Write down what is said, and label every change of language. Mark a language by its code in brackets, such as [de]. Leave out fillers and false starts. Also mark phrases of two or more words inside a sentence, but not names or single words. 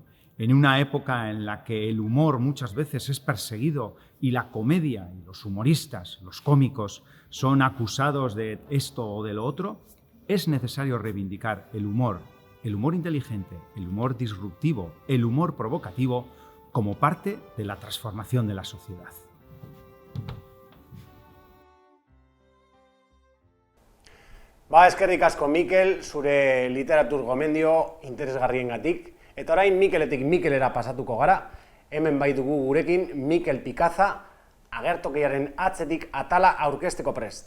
[es] En una época en la que el humor muchas veces es perseguido y la comedia y los humoristas, los cómicos, son acusados de esto o de lo otro, es necesario reivindicar el humor inteligente, el humor disruptivo, el humor provocativo como parte de la transformación de la sociedad. [eu] Eskerrik asko Mikel, zure literatur gomendio interesgarriengatik. Eta orain Mikeletik Mikelera pasatuko gara. Hemen bai dugu gurekin Mikel Pikaza, agertokiaren atzetik atala aurkezteko prest.